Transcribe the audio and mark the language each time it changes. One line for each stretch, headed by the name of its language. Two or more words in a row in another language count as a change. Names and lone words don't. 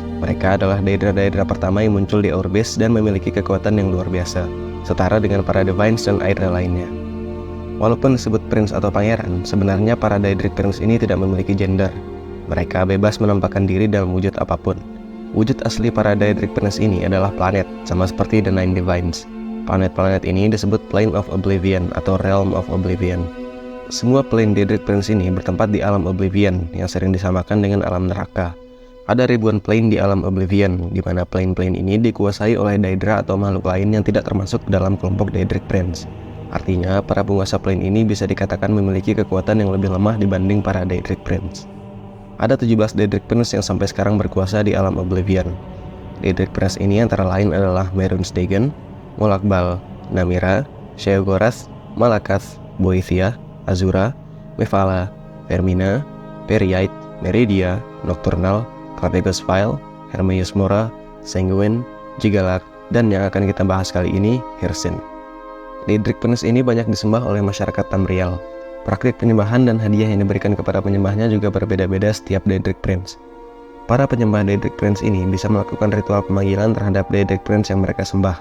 Indonesian: Mereka adalah Daedra pertama yang muncul di Aurbis dan memiliki kekuatan yang luar biasa, setara dengan para Divines dan Aedra lainnya. Walaupun disebut Prince atau Pangeran, sebenarnya para Daedric Prince ini tidak memiliki gender. Mereka bebas menampakkan diri dalam wujud apapun. Wujud asli para Daedric Prince ini adalah planet, sama seperti The Nine Divines. Planet-planet ini disebut Plane of Oblivion atau Realm of Oblivion. Semua plane Daedric Prince ini bertempat di alam Oblivion, yang sering disamakan dengan alam neraka. Ada ribuan plane di alam Oblivion, di mana plane-plane ini dikuasai oleh Daedra atau makhluk lain yang tidak termasuk dalam kelompok Daedric Prince. Artinya, para penguasa plane ini bisa dikatakan memiliki kekuatan yang lebih lemah dibanding para Daedric Prince. Ada 17 Daedric Prince yang sampai sekarang berkuasa di alam Oblivion. Daedric Prince ini antara lain adalah Mehrunes Dagon, Molakbal, Namira, Sheogorath, Malakath, Boethia, Azura, Mephala, Vermina, Peryite, Meridia, Nocturnal, Krategos Vile, Hermaeus Mora, Sanguine, Jigalak, dan yang akan kita bahas kali ini, Hircine. Daedric Prince ini banyak disembah oleh masyarakat Tamriel. Praktik penyembahan dan hadiah yang diberikan kepada penyembahnya juga berbeda-beda setiap Daedric Prince. Para penyembah Daedric Prince ini bisa melakukan ritual pemanggilan terhadap Daedric Prince yang mereka sembah.